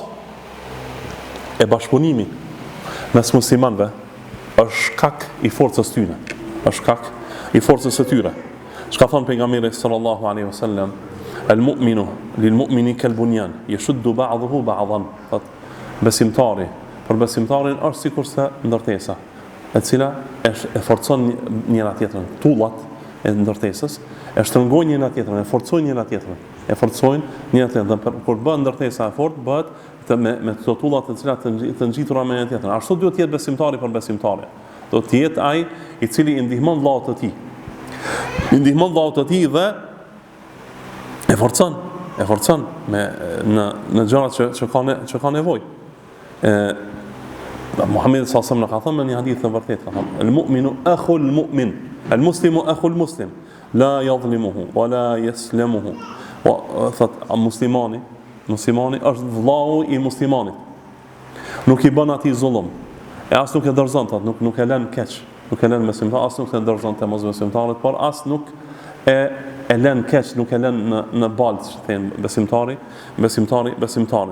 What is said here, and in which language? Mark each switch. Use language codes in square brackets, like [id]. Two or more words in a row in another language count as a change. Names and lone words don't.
[sq] E bashkëpunimi mes muslimanëve është shkak i forcës tyre, së tyre. Çka thon pejgamberi [ar] صلى الله عليه وسلم المؤمن للمؤمن كالبنيان يشد بعضه بعضا. [sq] Besimtari për besimtarin është sikurse ndërtesa. e cila e forcon njëra tjetrën. Tullat e ndërtesës e shtrëngojnë njëra tjetrën, e forcojnë njëra tjetrën. E forcojnë njëra tjetrën. Dhe kur bën ndërtesa e fortë, bëhet me këto tulla të cilat të ngjitura me njëra tjetrën. Ashtu duhet të jetë besimtari për besimtare. Do të jetë ai i cili i ndihmon vllaut të tij. I ndihmon vllaut të tij dhe e forcon në gjërat që ka nevojë. Muhamedi [ar] صلى الله عليه وسلم [sq] ka thënë në një hadith të vërtetë, ka thënë: [ar] "المؤمن أخو المؤمن المسلم أخو المسلم, لا يظلمه ولا يسلمه." [sq] Thot muslimani është vllau i muslimanit. Nuk i bën atij zullum. E as nuk e dorëzon, thot, nuk e lën keq, nuk e lën besimtar, as nuk e dorëzon te mosbesimtarët, por as nuk e lën keq, nuk e lën në balë, që thënë besimtari.